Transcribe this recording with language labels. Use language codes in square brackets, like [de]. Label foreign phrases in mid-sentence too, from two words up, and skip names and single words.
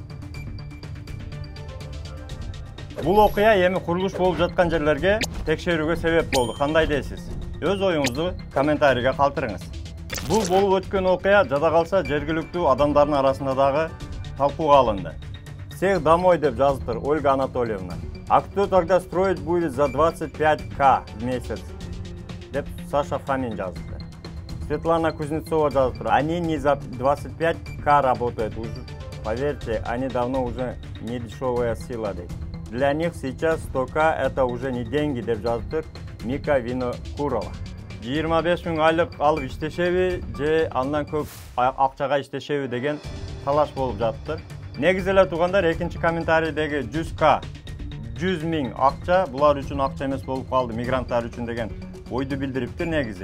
[ky] Бул окуя эми курулуш болуп жаткан жерлерге текшерүүгө себеп болду. Кандай дейсиз? Өз оюңузду комментарийге калтырыңыз. Бул болуп өткөн окуя жада калса жергиликтүү адамдардын арасында дагы талкууга алынды. [ru] Всех домой [ky] деп жазыптыр Ольга Анатольевна. [ru] А кто тогда строить будет за 25К в месяц? [ky] Деп Саша Фомин жазыптыр. Светлана Кузнецова жазыптыр. [ru] Они не за 25К работают. Поверьте, они давно уже не дешевая сила. Для них сейчас 100К это уже не деньги [ky] деп жазыптыр [ru] Мика Винокурова. [ky] 25 миң айлык алып иштешеби же андан көп акчага иштешеби деген талаш болуп жатыптыр. Негизи эле туугандар, экинчи комментарийдеги 100К 100 миң акча булар үчүн акча эмес болуп калды, мигранттар үчүн деген ойду билдириптир негизи.